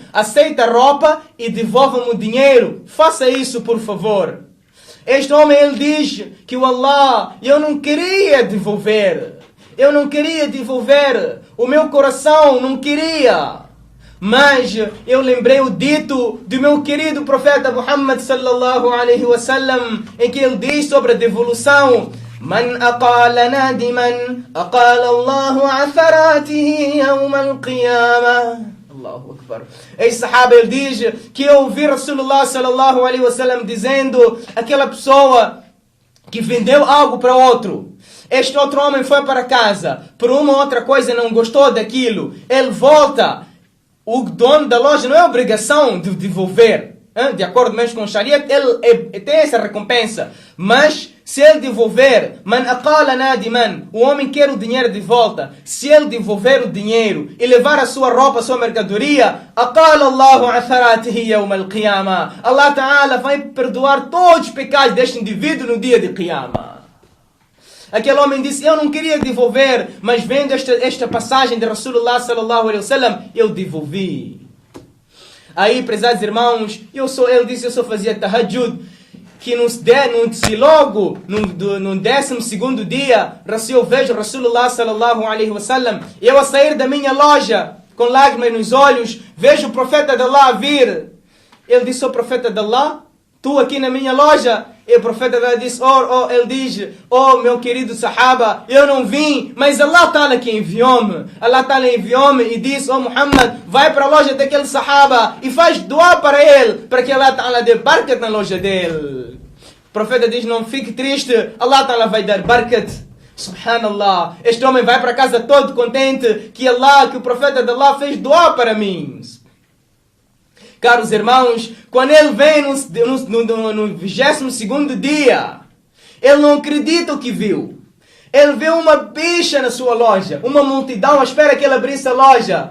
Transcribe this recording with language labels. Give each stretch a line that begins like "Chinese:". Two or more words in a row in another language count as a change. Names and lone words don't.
Portuguese: Aceita a roupa e devolva-me o dinheiro. Faça isso, por favor. Este homem, ele diz que o Allah, eu não queria devolver. Eu não queria devolver. O meu coração não queria. Mas eu lembrei o dito do meu querido profeta Muhammad
Arabic: صلى الله عليه وسلم,
Portuguese: em que ele diz sobre a devolução:
Arabic: من أقال نادما، أقال الله عثرته يوم القيامة. الله أكبر.
Portuguese: Esse sahaba, ele diz que eu ouvi
Arabic: رسول الله صلى الله عليه وسلم
Portuguese: dizendo: aquela pessoa que vendeu algo para outro, este outro homem foi para casa, por uma ou outra coisa não gostou daquilo, ele volta. O dono da loja não é obrigação de devolver. De acordo mesmo com o Sharia, ele tem essa recompensa. Mas, se ele devolver,
Arabic: من أقال نادما,
Portuguese: o homem quer o dinheiro de volta. Se ele devolver o dinheiro e levar a sua roupa, a sua mercadoria,
Arabic: أقال الله عثرته يوم القيامة. الله تعالى
Portuguese: vai perdoar todos os pecados deste indivíduo no dia de Qiyamah. Aquele homem disse, eu não queria devolver, mas vendo esta passagem de
Arabic: رسول الله صلى الله عليه وسلم,
Portuguese: eu devolvi. Aí, prezados irmãos, ele disse, eu só fazia tahajjud, que no 12º dia, eu vejo
Arabic: رسول الله صلى الله عليه وسلم,
Portuguese: eu a sair da minha loja, com lágrimas nos olhos, vejo o profeta de Allah vir. Ele disse, o profeta de Allah, tu aqui na minha loja? E o profeta disse, ele diz, meu querido sahaba, eu não vim, mas
Arabic: الله تعالى
Portuguese: que enviou-me.
Arabic: الله تعالى
Portuguese: enviou-me e disse, Muhammad, vai para a loja daquele sahaba e faz dua para ele, para que
Arabic: الله تعالى
Portuguese: dê barakat na loja dele. O profeta diz, não fique triste,
Arabic: الله تعالى
Portuguese: vai dar barakat. Subhanallah, este homem vai para casa todo contente que o profeta de Allah fez dua para mim. Caros irmãos, quando ele vem no 22º dia, ele não acredita o que viu. Ele viu uma bicha na sua loja, uma multidão à espera que ele abrisse a loja.